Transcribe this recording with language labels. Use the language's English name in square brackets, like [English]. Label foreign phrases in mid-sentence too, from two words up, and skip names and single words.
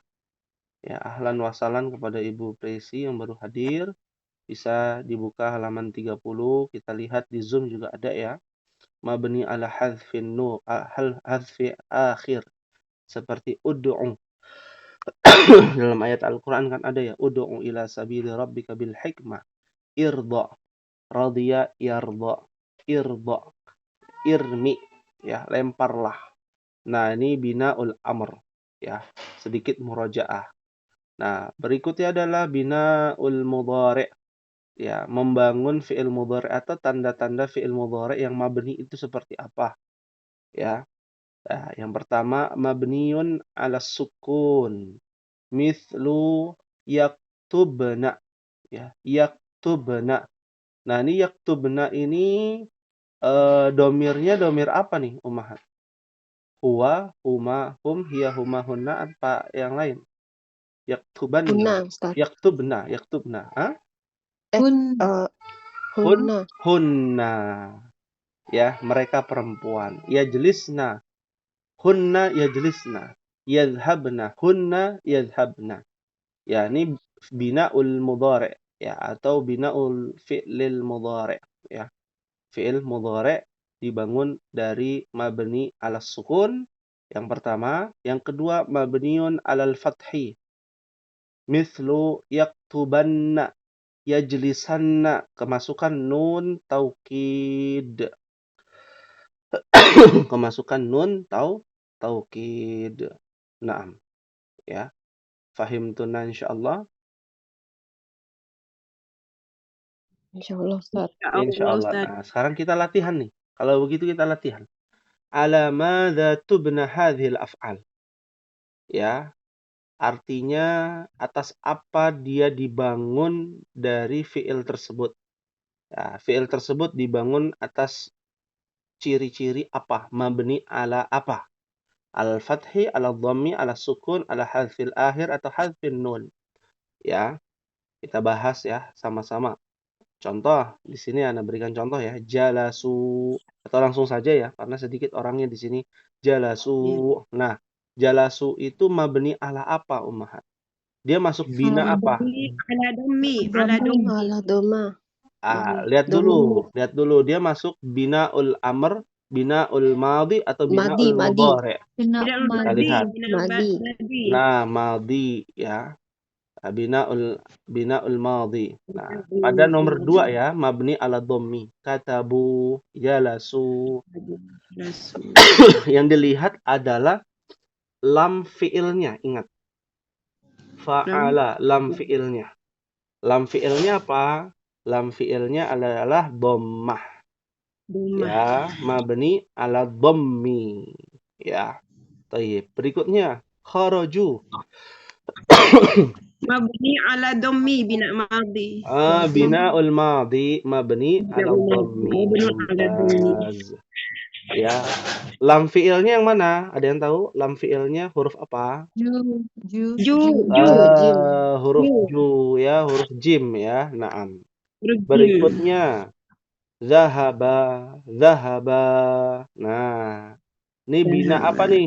[Indonesian] Ya, [Arabic] أهلا وسهلا [Indonesian] kepada Ibu Presi yang baru hadir. Bisa dibuka halaman 30, kita lihat di Zoom juga ada ya. [Arabic] مبني على حذف الآخر. [Indonesian] Seperti ud'u. Dalam ayat Al-Qur'an kan ada ya, [Arabic] ادع إلى سبيل ربك بالحكمة. ارض، رضي، يرضى, ارض، ارم [Indonesian] ya, lemparlah. Nah, ini [Arabic] بناء الأمر [Indonesian] ya. Sedikit murajaah. Nah, berikutnya adalah [Arabic] بناء المضارع' [Indonesian] ya, membangun [Arabic] فعل مضارع' [Indonesian] atau tanda-tanda [Arabic] فعل مضارع' [Indonesian] yang mabni itu seperti apa ya. Nah, yang pertama [Arabic] مبني على السكون. مثل يكتبن ya, yaktubna. [Indonesian] Nah, ini yaktubna ini domirnya domir apa nih, Ummahat? [Arabic] هو، هما، هم، هي، هما، هن, [Indonesian] apa yang lain? [Arabic] Yaktubanna. Hunna, Ustaz. Yaktubna. Hah? Hun. Hunna. [Indonesian] Hunna. Ya, mereka perempuan. [Arabic] يجلسن. هن يجلسن. يذهبن. هن يذهبن. [Indonesian] Ya, ini [Arabic] بناء المضارع' [Indonesian] ya, atau [Arabic] بناء الفعل المضارع' [Indonesian] ya. Fi'il mudhari' dibangun dari [Arabic] مبني على السكون [Indonesian] yang pertama, yang kedua [Arabic] مبني على الفتح. مثل يكتبنّ، يجلسنّ, [Indonesian] kemasukan [Arabic] نون التوكيد. [Indonesian] Kemasukan [Arabic] نون التوكيد. Naam, ya. فهمتنا إن شاء الله. Insyaallah, Ustaz. يا الله, Insyaallah. [Indonesian] Ustaz. Nah, sekarang kita latihan nih. Kalau begitu kita latihan. [Arabic] على ماذا تبنى هذه الأفعال. [Indonesian] Ya, artinya atas apa dia dibangun dari fi'il tersebut. Ya, fi'il tersebut dibangun atas ciri-ciri apa? [Arabic] مبني على [Indonesian] apa? [Arabic] الفتح، على الضم، على السكون، على حذف الآخر, atau حذف النون. [Indonesian] Ya, kita bahas ya sama-sama. Contoh, di sini Anda berikan contoh ya. Jalasu, atau langsung saja ya, karena sedikit orangnya di sini. [Arabic] Jalasu. [Indonesian] Nah, jalasu itu [Arabic] مبني على [Indonesian] apa, Ummahat? Dia masuk bina apa? [Arabic] على الضم. على الضم. على الضمة. [Indonesian] Lihat dulu. Dia masuk [Arabic] بناء الأمر، بناء الماضي, [Indonesian] atau binaul [Arabic] Madi. mudhari'. Bina'ul [Indonesian] Kita lihat. [Arabic] Madi. [Indonesian] Nah, madhi ya. [Arabic] بناء الماضي. [Indonesian] Nah, pada nomor 2 ya, [Arabic] مبني على الضم. كتبوا، جلسوا. [Indonesian] Yang dilihat adalah lam fiilnya, ingat. Fa'ala, lam fiilnya. Lam fiilnya apa? Lam fiilnya adalah dhammah. Ya, [Arabic] مبني على الضم. [Indonesian] Ya. Baik, berikutnya kharaju. [Arabic] مبني على الضم بناء ماض. بناء الماضي مبني على الضم. [Indonesian] Mumtaz. Ya. Lam fiilnya yang mana? Ada yang tahu? Lam fiilnya huruf apa? Huruf ju ya, huruf jim ya. Naam. Berikutnya zahaba. Nah, ini bina apa nih?